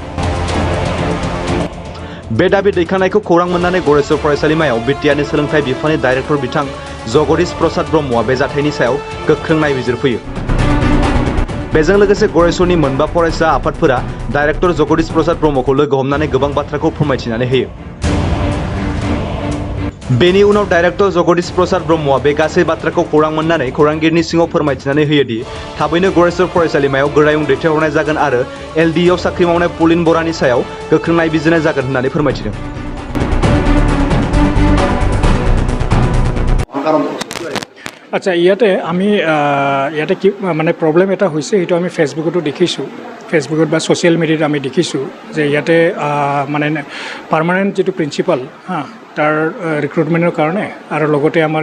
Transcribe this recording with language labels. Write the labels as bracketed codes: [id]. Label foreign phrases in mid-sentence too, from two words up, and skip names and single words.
[brx] बे दाबि दैखांनायखौ खौरां मोननानै गरेसर फरायसालिमायाव बिटिआरनि सोलोंथाइ बिफाननि डाइरेक्टर बिथां जगदीश प्रसाद ब्रह्मआ बे जाथायनि सायाव गोख्रों नायबिजिरफैयो बेजों लोगोसे गरेसरनि मोनबा फरायसा आफादफोरा डाइरेक्टर जगदीश प्रसाद ब्रह्मखौ लोगो हमनानै गोबां बाथ्राखौ फोरमायथिनानै होयो बेनि उनाव डाइरेक्टर जगदीश प्रसाद ब्रह्मआ बे गासै बाथ्राखौ खौरां मोननानै खौरांगिरिनि सिङाव फोरमायथिनानै होयोदि थाबैनो गरेसर फरायसालिमायाव गोरायुं दैथायहरनाय जागोन आरो एलडिआव साख्रि मावनाय पुलिन बरानि सायाव गोख्रों नायबिजिरनाय जागोन होननानै फोरमायथिदों [as] আচ্ছা ইয়াতে আমি ইয়াতে কি মানে প্ৰব্লেম এটা হৈছে সেইটো আমি ফেচবুকতো দেখিছোঁ ফেচবুকত বা [en] social mediaত [as] আমি দেখিছোঁ যে ইয়াতে মানে পাৰ্মানেণ্ট যিটো প্ৰিন্সিপাল তাৰ ৰিক্ৰুটমেণ্টৰ কাৰণে আৰু লগতে আমাৰ